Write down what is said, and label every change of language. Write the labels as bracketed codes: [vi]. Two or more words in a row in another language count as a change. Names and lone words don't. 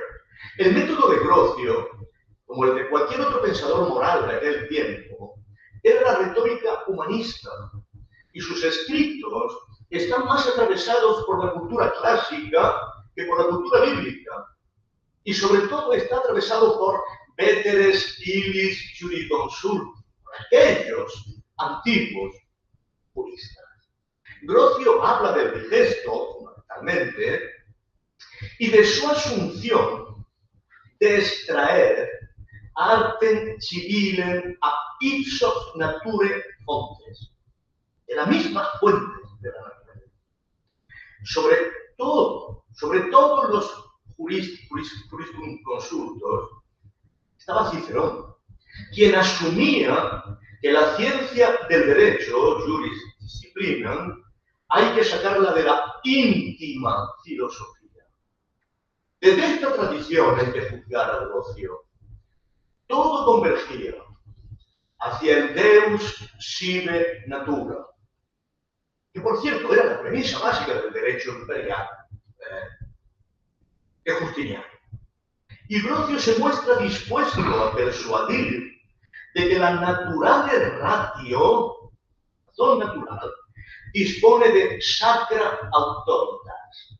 [es] El método de Brocio, como el de cualquier otro pensador moral de aquel tiempo, era la retórica humanista, y sus escritos están más atravesados por la cultura clásica que por la cultura bíblica, y sobre todo está atravesado por [la] veteres illis jurisconsulti, [es] aquellos antiguos juristas. Brocio habla del digesto, fundamentalmente, y de su asunción de extraer [la] artem civilem a ipsos nature fontes, [es] de la misma fuente de la naturaleza. Sobre todos los jurisconsultos estaba Cicerón, quien asumía que la ciencia del derecho, [la] juris disciplinam, [es] hay que sacarla de la íntima filosofía. Desde esta tradición en que juzgara Brocio, todo convergía hacia el [la] Deus sive natura, [es] que por cierto era la premisa básica del derecho imperial de Justiniano. Y Brocio se muestra dispuesto a persuadir de que la [la] naturale ratio, [es] razón natural, dispone de [la] sacra autoritas.